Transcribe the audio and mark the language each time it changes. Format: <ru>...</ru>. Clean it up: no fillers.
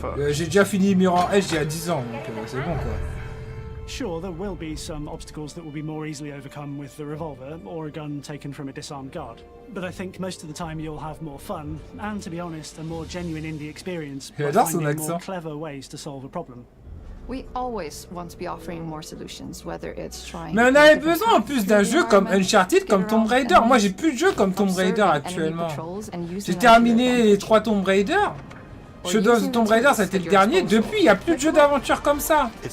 <fr>J'ai déjà fini Mirror Edge il y a 10 ans, donc c'est bon quoi.</fr> <en>Sure, there will be some obstacles that will be more easily overcome with the revolver or a gun taken from a disarmed guard. But I think most of the time you'll have more fun and, to be honest, a more genuine indie experience by finding more clever ways to solve a problem. We always want to be offering more solutions, whether it's trying.</en> <fr>Mais on avait besoin en plus d'un jeu comme Uncharted, comme Tomb Raider. Moi, j'ai plus de jeux comme Tomb Raider actuellement. J'ai terminé les 3 Tomb Raider. Shadow of the Tomb Raider, c'était le dernier. Depuis, il n'y a plus de jeux d'aventure comme ça.</fr>